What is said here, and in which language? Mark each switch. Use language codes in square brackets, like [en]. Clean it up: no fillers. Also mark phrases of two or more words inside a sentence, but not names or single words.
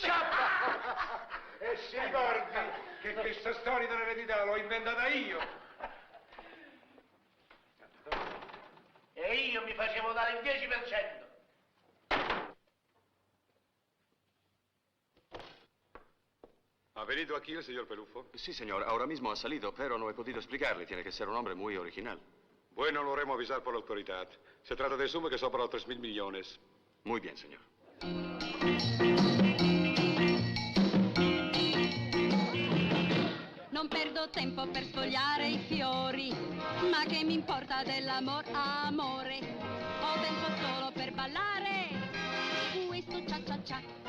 [it] E si ricordi che questa storia dell'eredità l'ho inventata io. E io mi facevo dare il 10%. [es] ¿Ha venido aquí el señor Pelufo? Sí, señor. Ahora mismo ha salido, pero no he podido explicarle. Tiene que ser un hombre muy original. Bueno, lo haremos avisar por la autoridad. Se trata de sumas que superan los 3.000 millones. Muy bien, señor. [it] Non perdo tempo per sfogliare i fiori, ma che mi importa dell'amore, amore. Ho tempo solo per ballare, questo cia cia cia.